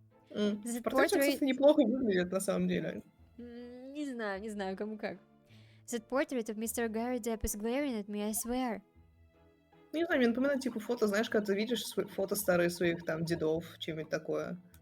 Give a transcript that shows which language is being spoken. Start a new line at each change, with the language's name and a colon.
Russian: Портрет, кстати, неплохо выглядит на самом деле. Не знаю, кому как.
English: That portrait of Mr. Gary Depp is glaring at me, I swear.
Russian: Не знаю, мне напоминает типа фото, знаешь, когда ты видишь фото старые своих там дедов, чем-нибудь такое.